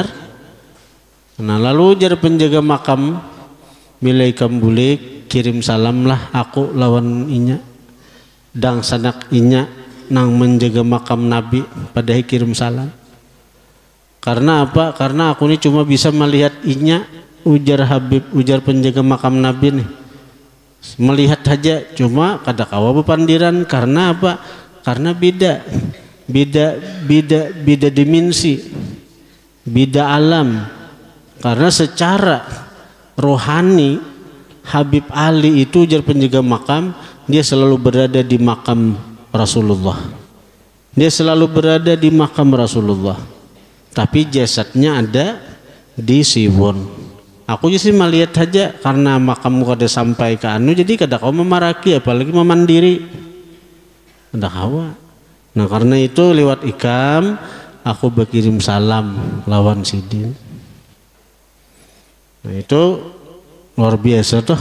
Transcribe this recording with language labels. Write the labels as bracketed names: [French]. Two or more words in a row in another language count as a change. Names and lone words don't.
[Banjar] Nah lalu ujar penjaga makam, milai kamu boleh kirim salam lah aku lawan inya, dangsanak inya nang menjaga makam Nabi, padahal kirim salam. Karena apa? Karena aku ini cuma bisa melihat inya. Ujar Habib, ujar penjaga makam Nabi nih, melihat saja cuma kada kawa bepandiran. Karena apa? [Indonesian] Karena beda dimensi, beda alam. Karena secara rohani Habib Ali itu, ujar penjaga makam, dia selalu berada di makam Rasulullah. Dia selalu berada di makam Rasulullah. Tapi jasadnya ada di Siwon. [Banjar] Aku sih melihat saja karena makammu kada sampai ke anu, jadi kada kau memaraki, apalagi memandiri. Kada kawa. Nah karena itu lewat ikam aku berkirim salam lawan Sidin. Nah itu luar biasa tuh.